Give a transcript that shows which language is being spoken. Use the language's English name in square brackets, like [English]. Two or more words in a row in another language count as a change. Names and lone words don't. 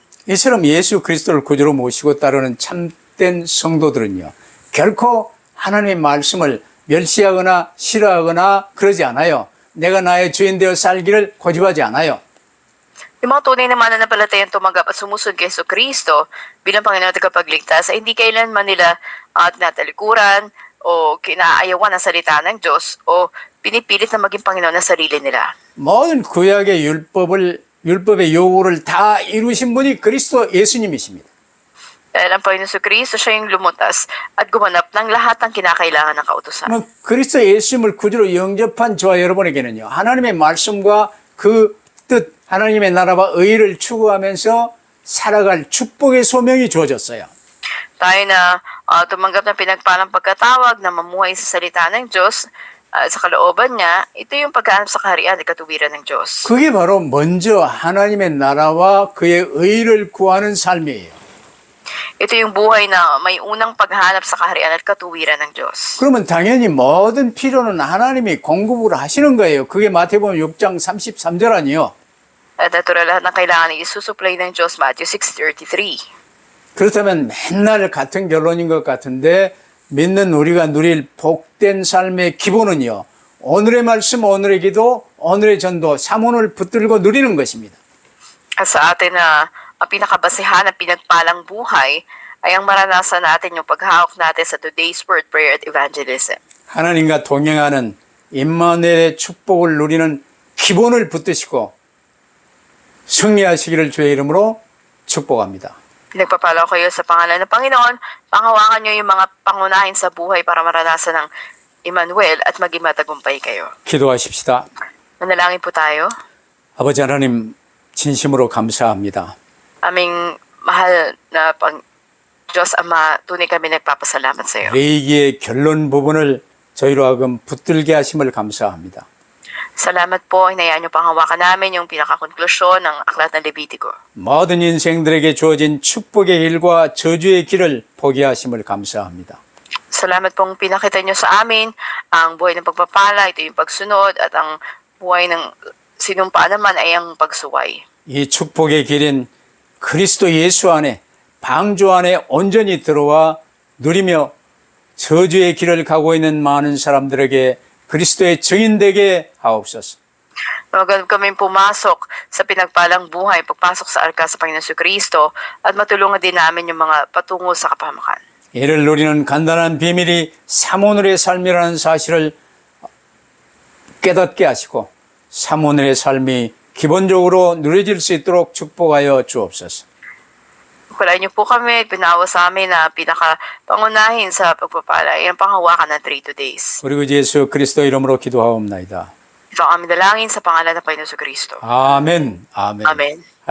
[Korean] 이처럼 예수 그리스도를 구주로 모시고 따르는 참된 성도들은요. 결코 하나님의 말씀을 멸시하거나 싫어하거나 그러지 않아요. 내가 나의 주인 되어 살기를 고집하지 않아요. [Filipino] Yung mga tunay na mananampalatayang tumanggap at sumusunod kay Jesucristo bilang Panginoon at tagapagligtas ay hindi kailanman nila tinatalikuran o kinaayawan ang salita ng Diyos o pinipilit na maging Panginoon ng sarili nila. [Korean] 모든 구약의 율법의 요구를 다 이루신 분이 그리스도 예수님이십니다. [Filipino] Dahil ang Panginoon Jesucristo siya yung lumutas at gumanap ng lahat ng kinakailangan ng kautusan. [Korean] 그리스도 예수님을 구주로 영접한 저와 여러분에게는요. 하나님의 말씀과 그 뜻, 하나님의 나라와 의를 추구하면서 살아갈 축복의 소명이 주어졌어요. [Filipino] Tayo na tumanggap ng pinagpalang pagkatawag na mamuhay sa salita ng Diyos at sa kalooban niya, ito yung paghahanap sa kaharian at katuwiran ng Diyos. [Korean] 그게 바로 먼저 하나님의 나라와 그의 의를 구하는 삶이에요. [Filipino] Ito yung buhay na may unang paghanap sa kaharian at katuwiran ng Diyos. [Korean] 그러면 당연히 모든 필요는 하나님이 공급을 하시는 거예요. 그게 마태복음 6장 33절 아니요. [Filipino] At natural lahat ng kailangan ay isusupply ng Diyos, Matthew 6:33. [Korean] 그렇다면 맨날 같은 결론인 것 같은데 믿는 우리가 누릴 복된 삶의 기본은요. 오늘의 말씀, 오늘의 기도, 오늘의 전도, 사문을 붙들고 누리는 것입니다. [Filipino] At sa atin na ang pinakabasehan ng pinagpalang buhay ay ang maranasan natin yung paghahawak natin sa [English] today's word, [Filipino] prayer at evangelism. [Korean] 하나님과 동행하는 임마누엘의 축복을 누리는 기본을 붙드시고 승리하시기를 주의 이름으로 축복합니다. [Filipino] Nagpapala ko kayo sa pangalan ng Panginoon, panghawakan nyo yung mga pangunahin sa buhay para maranasan ng Emmanuel at maging matagumpay kayo. [Korean] 기도하십시다. [Filipino] Manalangin po tayo. [Korean] 아버지 하나님 진심으로 감사합니다. [Filipino] Aming mahal na Diyos Ama, tunay kami nagpapasalamat sa iyo. [Korean] 레이기의 결론 부분을 저희로 하여금 붙들게 하심을 감사합니다. [Filipino] Salamat po, hinayaan niyo pang hawakan namin yung pinakakonklusyon ng Aklat ng Levitico. [Korean] 모든 인생들에게 주어진 축복의 길과 저주의 길을 포기하심을 감사합니다. [Filipino] Salamat pong pinakita niyo sa amin ang buhay ng pagpapala, ito yung pagsunod, at ang buhay ng sinumpa naman ay ang pagsuway. [Korean] 이 축복의 길인 그리스도 예수 안에 방주 안에 온전히 들어와 누리며 저주의 길을 가고 있는 많은 사람들에게 그리스도의 증인되게 하옵소서. [Filipino] Huwag kami pumasok sa pinagpalang buhay, pagpasok sa arka sa Panginoon Kristo at matulungan din namin yung mga patungo sa kapahamakan. [Korean] 이를 누리는 간단한 비밀이 사모늘의 삶이라는 사실을 깨닫게 하시고 사모늘의 삶이 기본적으로 누려질 수 있도록 축복하여 주옵소서. [Filipino] Pagpalain niyo po kami, pinawa sa amin na pinakapangunahin sa pagpapala ay ang panghawakan ng 3 days. [Korean] 그리고 예수 그리스도 이름으로 기도하옵나이다. [Filipino] Ito ang aming dalangin sa pangalan ng Panginoon Kristo. [Korean] 아멘. 아멘. [Filipino] Amen.